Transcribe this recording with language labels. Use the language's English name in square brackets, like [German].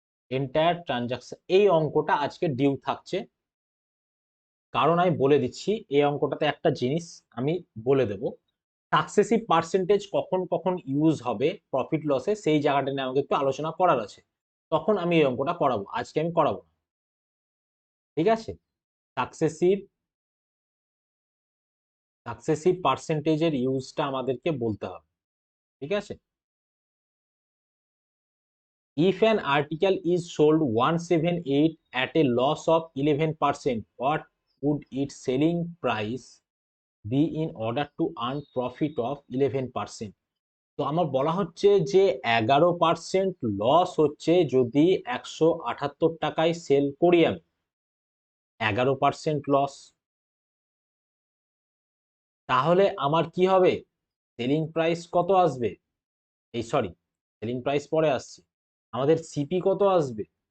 [Bangla] Entire transaction, এই অঙ্কটা আজকে ডিউ থাকছে। কারণ আমি বলে দিচ্ছি, এই অঙ্কটাতে একটা জিনিস আমি বলে দেব, সাকসেসিভ পার্সেন্টেজ কখন কখন ইউজ হবে প্রফিট লসে, সেই জায়গাটা নিয়ে আমাকে একটু আলোচনা করার আছে। তখন আমি এই অঙ্কটা করাবো, আজকে আমি করাবো না। ঠিক আছে, সাকসেসিভ সাকসেসিভ পার্সেন্টেজের ইউজটা আমাদেরকে বলতে হবে। ঠিক আছে, [English] if an article is sold 178 at a loss of 11%, what would its selling price be in order to earn profit of 11%? [Bangla] তো আমার বলা হচ্ছে যে 11% লস হচ্ছে যদি 178 টাকায় সেল করি আমি। 11% লস, তাহলে আমার কি হবে? সেলিং প্রাইস কত আসবে? এই সরি, সেলিং প্রাইস পরে আসছে। আমাদের সিপি কত আসবে?